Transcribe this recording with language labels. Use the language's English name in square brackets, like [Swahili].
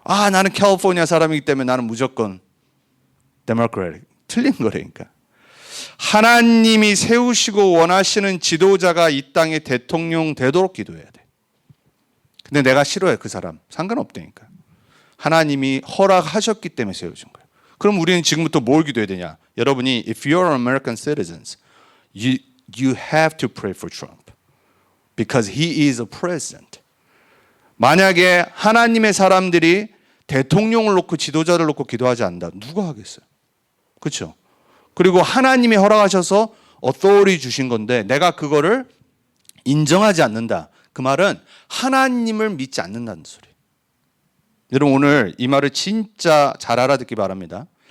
[Korean] 나는 캘리포니아 사람이기 때문에 나는 무조건 데모크래틱. 틀린 거라니까. 하나님이 세우시고 원하시는 지도자가 이 땅의 대통령 되도록 기도해야 돼. 근데 내가 싫어해 그 사람. 상관없다니까. 하나님이 허락하셨기 때문에 세우신 거예요. 그럼 우리는 지금부터 뭘 기도해야 되냐? 여러분이 [English] if you are American citizens, you have to pray for Trump because he is a president. [Korean] 만약에 하나님의 사람들이 대통령을 놓고 지도자를 놓고 기도하지 않는다. 누가 하겠어요? 그렇죠? 그리고 하나님이 허락하셔서 authority 주신 건데 내가 그거를 인정하지 않는다. 그 말은 하나님을 믿지 않는다는 소리. 여러분 오늘 이 말을 진짜 잘 알아듣기 바랍니다.